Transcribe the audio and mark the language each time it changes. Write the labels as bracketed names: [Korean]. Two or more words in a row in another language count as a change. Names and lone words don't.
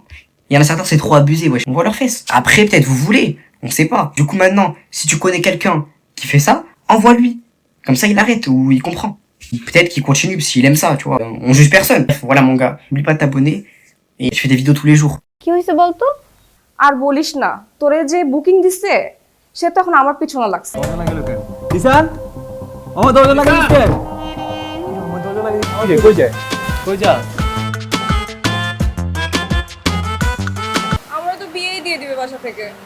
[French] Il y en a certains, c'est trop abusé, wesh. On voit leurs fesses. Après, peut-être vous voulez. On sait pas. Du coup, maintenant, si tu connais quelqu'un qui fait ça, envoie-lui. Comme ça, il arrête ou il comprend. Peut-être qu'il continue s'il aime ça, tu vois. On juge personne. Voilà, mon gars. N'oublie pas de t'abonner. Et je fais des vidéos tous les jours. [Bangla] কি হইছে বলতো? আর বলিস না, তোরে যে বুকিং দিছে সে তখন আমার পিছনে লাগছে। কিষান আমার দরজা লাগিয়ে দিচ্ছে আমার দরজা লাগিয়ে দিচ্ছে কই যায় কই যা আমরা তো বিয়েই দিয়ে দিবে বাসা থেকে।